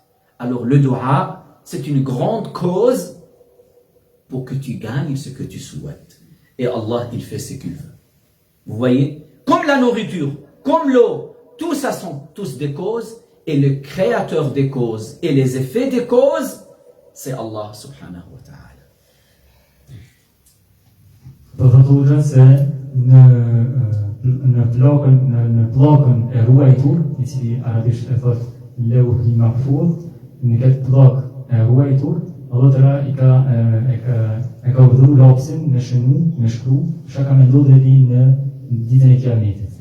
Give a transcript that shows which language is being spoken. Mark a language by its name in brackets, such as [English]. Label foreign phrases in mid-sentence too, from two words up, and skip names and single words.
[French] Alors le dua, c'est une grande cause pour que tu gagnes ce que tu souhaites. Et Allah, il fait ce qu'il veut. Vous voyez? Comme la nourriture, comme l'eau, tout ça sont tous des causes. Et le créateur des causes et les effets des causes, c'est [Arabic] الله سبحانه وتعالى. [Albanian] Përfatullën se në pllakën e ruajtur, I cili arabisht e thot Lawh al-Mahfuz, në këtë pllakë e ruajtur, Allah Teala e ka udhëruar lapsin me shënu, me shkru, çka ka me ndodhur deri në ditën e Kiametit.